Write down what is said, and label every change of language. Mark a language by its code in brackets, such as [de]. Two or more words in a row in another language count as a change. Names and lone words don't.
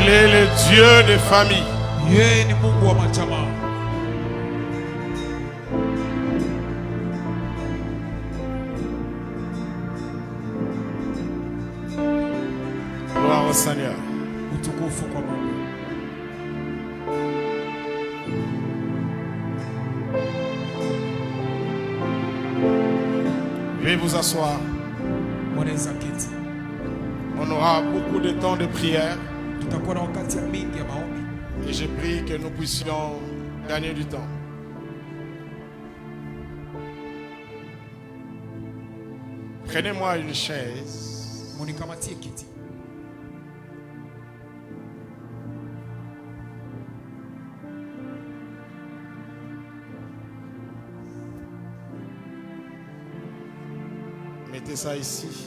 [fr] est le Dieu des familles. [sw] Yeye ni Mungu wa majamaa. [fr] Gloire au Seigneur. [sw] Utukufu kwa Mungu. [fr] Veuillez vous asseoir. [sw] Mwanaweza keti. [fr] On aura beaucoup de temps de prière. [sw] Tutakuwa na wakati mingi ya maombi. [fr] Et je prie que nous puissions gagner du temps. Prenez-moi une chaise. [sw] Munikamatie kiti. [fr] Mettez ça ici.